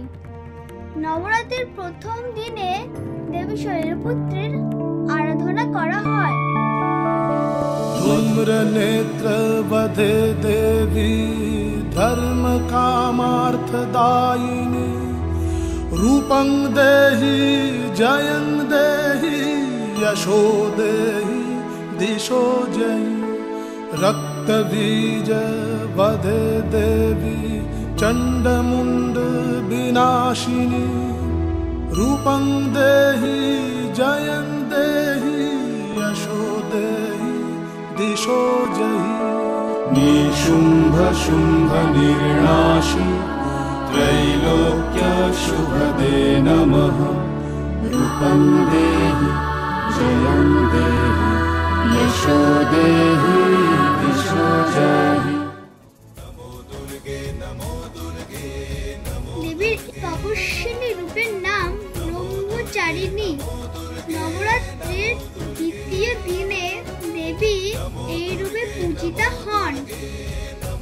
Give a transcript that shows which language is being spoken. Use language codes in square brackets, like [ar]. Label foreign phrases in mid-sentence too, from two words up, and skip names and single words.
[bn] নবরাত্রির প্রথম দিনে দেবী শৈলপুত্রীর আরাধনা করা হয়। [sa] ধূম্র নেত্র বধে দেবী ধর্ম কামার্থদায়িনী রূপং দেহি জয়ং দেহি यशो देहि दिशो जयि रक्त बीज वधे देवी चंडमुंड विनाशिनी रूपं देहि जयं देहि यशो देहि दिशो जयि निशुंभ शुंभ निर्नाशी त्रैलोक्य शुभदे नमः रूपं देहि जयं देहि यशो देहि दिशो जयि। [bn] দেবীর তপস্বিনী রূপের নাম ব্রহ্মচারিণী। নবরাত্রির দ্বিতীয় দিনে দেবী এই রূপে পূজিতা হন।